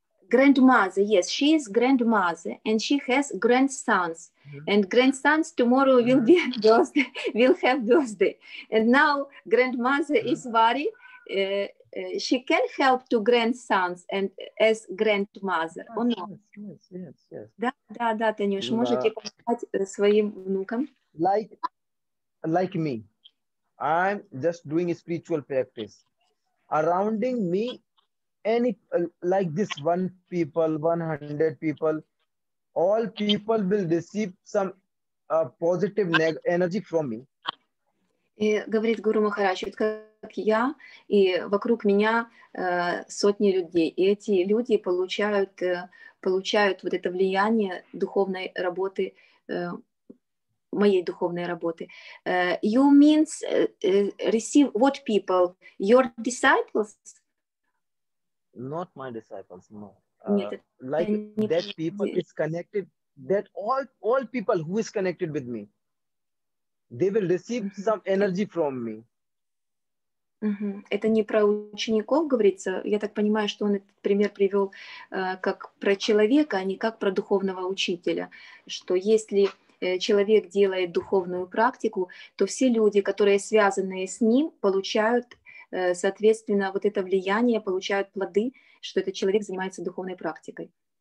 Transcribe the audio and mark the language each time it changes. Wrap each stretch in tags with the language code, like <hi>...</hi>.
<en>Grandmother, yes, she is grandmother and she has grandsons, and grandsons tomorrow will be birthday, will have birthday, and now grandmother is worried she can help to grandsons and as grandmother, or not? Yes.</en> <ru>Да, Танюш, можете помогать своим внукам.</ru> <en>Like me, I'm just doing a spiritual practice. Surrounding me, any like this 100 people, all people will receive some positive energy from me.</en> <ru>И говорит Гуру Махарадж, вот как я, и вокруг меня сотни людей. И эти люди получают вот это влияние духовной работы, моей духовной работы.</ru> <en>You means receive what people? Your disciples? Not my disciples, no.</en> <ru>Нет,</ru> <en>like that people is connected, that all people who is connected with me, they will receive some energy from me.</en> <ru>Это не про учеников говорится. Я так понимаю, что он этот пример привел как про человека, а не как про духовного учителя. Что если человек делает духовную практику, то все люди, которые связаны с ним, получают, соответственно, вот это влияние, получают плоды, что этот человек занимается духовной практикой.</ru>